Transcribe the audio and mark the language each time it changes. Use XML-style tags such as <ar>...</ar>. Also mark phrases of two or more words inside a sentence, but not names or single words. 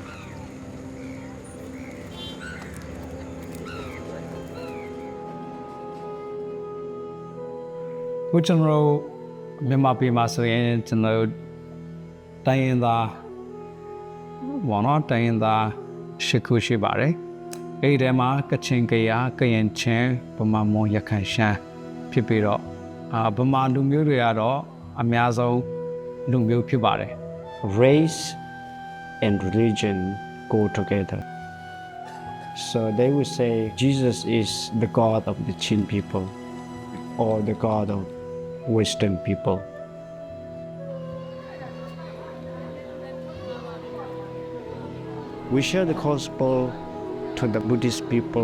<my>ခုကျွန်တော်တို့မြန်မာပြည်မှာဆိုရင်ကျွန်တော်တို့တိုင်းရင်းသားဘောနော်တိုင်းရင်းသားရှစ်ခုရှိပါတယ်အဲ့ဒီထဲမှာကချင်ကယားကရင်ချင်းဗမာမွန်ရခိုင်ရှမ်းဖြစ်ပြီးတော့ဗမာလူမျိုးတွေကတော့အများဆုံးလူမျိုးဖြစ်ပါတယ်</my> <en>Race and religion go together. So they would say Jesus is the God of the Chin people or the God of Western people. We share the gospel to the Buddhist people.</en>